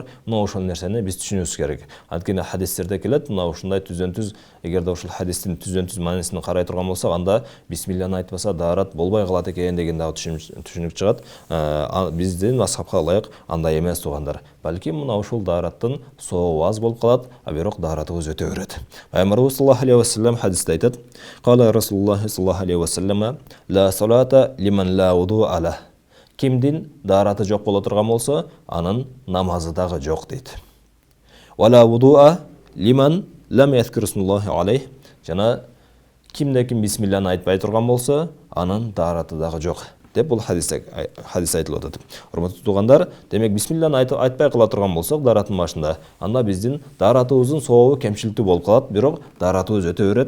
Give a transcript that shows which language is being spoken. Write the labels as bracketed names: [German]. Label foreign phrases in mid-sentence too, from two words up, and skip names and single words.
[Kyrgyz] Мына ошол нерсени биз түшүнүбүз керек. Анткени хадистерде келет, мына ушундай түздөн-түз, эгерде ушул хадистин түздөн-түз маанисин карай турган болсок, анда бисмилланы айтпаса даарат болбой калат экен деген дагы түшүнүк чыгат. Биздин асхабка ылайык андай эмес туугандар. Балким мына ушул даараттын сабабы аз болуп калат, бирок дааратыбыз өтө берет. Пайгамбарыбыз [Arabic] صلى الله عليه وسلم [Kyrgyz] хадисте айтат: [Arabic] "قال رسول الله صلى الله عليه وسلم لا صلاة لمن لا وضوء له". [Kyrgyz] Кимдин даараты жок боло турган болсо, анын намазы дагы жок дейт. [Arabic] "ولا وضوء لمن لم يذكر اسم الله عليه". [Kyrgyz] Жана кимде ким бисмилланы айтпай турган болсо, анын даараты дагы жок деп бул хадис айтылып атат. Урматтуу туугандар, демек бисмилланы айтпай кала турган болсок даараттын башында, анда биздин дааратыбыздын сообу кемчиликтүү болуп калат, бирок дааратыбыз өтө берет.